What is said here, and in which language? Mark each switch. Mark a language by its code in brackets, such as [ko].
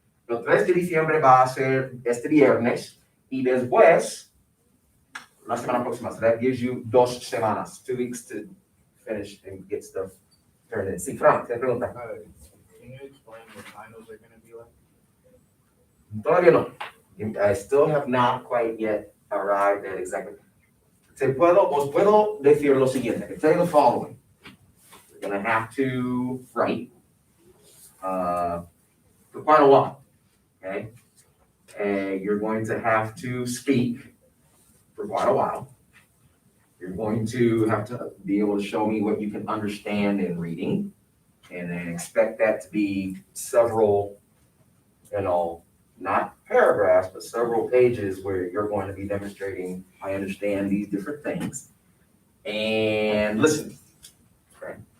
[es] El 3 de diciembre va a ser este viernes y después, la semana próxima, [en] so that gives you [es] dos semanas, [en] 2 weeks to finish and get stuff turned in. [es] Sí, Frank, te pregunta. [en] Can you explain what finals are gonna be like? [es] Todavía no. [en] I still have not quite yet arrived at exactly. [es] Os puedo decir lo siguiente. [en] I can tell you the following. You're gonna have to write for quite a while, okay? And you're going to have to speak for quite a while. You're going to have to be able to show me what you can understand in reading, and then expect that to be several, not paragraphs, but several pages where you're going to be demonstrating, I understand these different things, and listening. Okay?